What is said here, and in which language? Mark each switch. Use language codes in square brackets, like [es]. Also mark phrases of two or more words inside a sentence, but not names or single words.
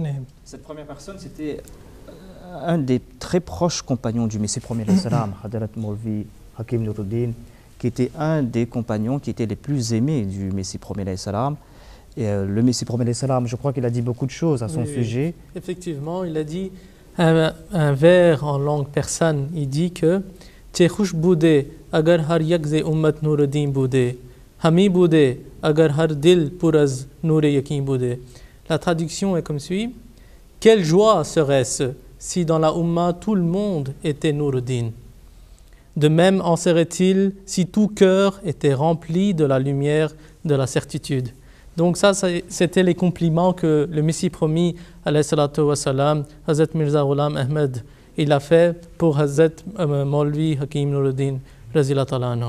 [fr] Cette première personne, c'était un des très proches compagnons du Messie premier salam, Hadrat Maulvi Hakim Nuruddin, qui était un des compagnons qui étaient les plus aimés du Messie premier salam. Et le Messie premier salam, je crois qu'il a dit beaucoup de choses à son sujet. Effectivement, il a dit un vers en langue persane. Il dit que [fa] چه خوش بودی اگر هر یک ز امت نورالدین بودی همین بودی اگر هر دل پر از نور یقین بودی. [fr] La traduction est comme suit. Quelle joie serait-ce si dans la Ummah tout le monde était Nuruddin. De même en serait-il si tout cœur était rempli de la lumière de la certitude. Donc ça, c'était les compliments que le Messie promis, [ar] عليه الصلاة والسلام, [fr] Hazrat Mirza Ghulam Ahmad, il a fait pour Hazrat Maulvi Hakim Nuruddin, [ar] رضي الله تعالى عنه.